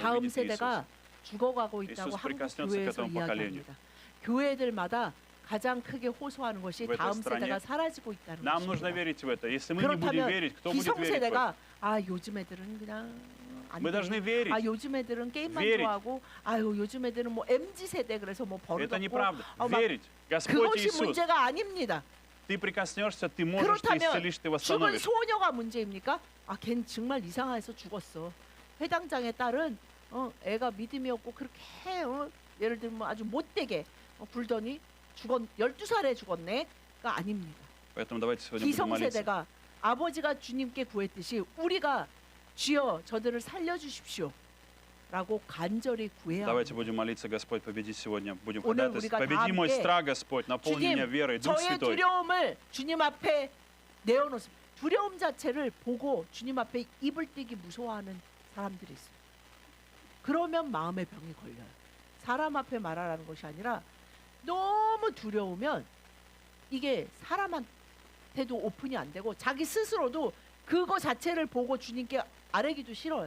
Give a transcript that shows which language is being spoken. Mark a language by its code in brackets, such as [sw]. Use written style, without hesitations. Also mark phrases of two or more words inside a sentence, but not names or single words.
[ko] 다음 [ru] увидит [ko] 세대가 [ru] Иисуса. [ko] 죽어가고 있다고 예수 한국 [ru] прикоснется [ko] 교회에서 [ru] к этому [ko] 이야기합니다. 교회들마다 가장 크게 호소하는 것이 [ru] В этой [ko] 다음 [ru] стране [ko] 세대가 사라지고 있다는 [ru] Нам нужно [ko] 것입니다. [ru] верить в это. Если мы не будем [ko] 그렇다면 [ru] верить, кто будет верить в это? [ko] 기성세대가 아 요즘 애들은 그냥 안 [ru] Мы [ko] 돼. [ru] должны верить. [ko] 아 요즘 애들은 게임만 [ru] верить. [ko] 좋아하고 아유 요즘 애들은 뭐 MZ 세대 그래서 뭐 [ru] Это [ko] 버릇없고 [ru] неправда. [ko] 막 [ru] Верить. Господь [ko] 그것이 [ru] Иисус. [ko] 문제가 아닙니다. [ru] Ты прикоснешься, ты можешь, ты [ko] 그렇다면 [ru] исцелишь, ты [ko] 죽은 [ru] восстановишь. [ko] 소녀가 문제입니까? 아, 걘 정말 이상해서 죽었어. 회당장의 딸은 애가 믿음이 없고 그렇게 예를 들면 아주 못되게 굴더니 12살에 죽었네가 아닙니다. [ru] Поэтому давайте сегодня будем молиться. [ko] 기성세대가 아버지가 주님께 구했듯이 우리가 주여 저들을 살려주십시오 라고 간절히 구해야 [ru] Давайте [ko] 합니다. [ru] будем молиться, Господь, победи сегодня. Будем [ko] 오늘 [ru] ходатайствовать. [ko] 우리가 다 [ru] Победи мой [ko] 함께 [ru] страх, Господь, наполни меня [ko] 주님 [ru] верой, Дух [ko] 저의 [ru] Святой. [ko] 두려움을 주님 앞에 내어놓습니다. 두려움 자체를 보고 주님 앞에 입을 띄기 무서워하는 사람들이 있어요. 그러면 마음의 병이 걸려요. 사람 앞에 말하라는 것이 아니라 너무 두려우면 이게 사람한테도 오픈이 안 되고 자기 스스로도 그거 자체를 보고 주님께 아뢰기도 싫어요.